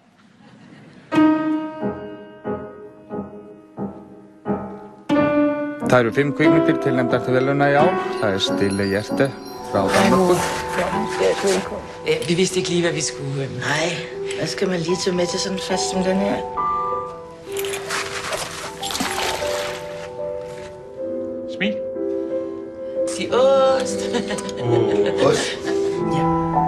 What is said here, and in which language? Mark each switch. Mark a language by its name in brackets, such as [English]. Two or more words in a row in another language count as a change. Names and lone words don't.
[Icelandic] Það eru 5 kvikmyndir tilnefndar til verðlauna í ár. Það er Stille hjerte fra Danmark. [Danish] Vi vidste ikke lige, hvad vi skulle. Nej, hvad skal man lige tage med til sådan en fest som den her? Smil. Sig ost. Ost. Ja.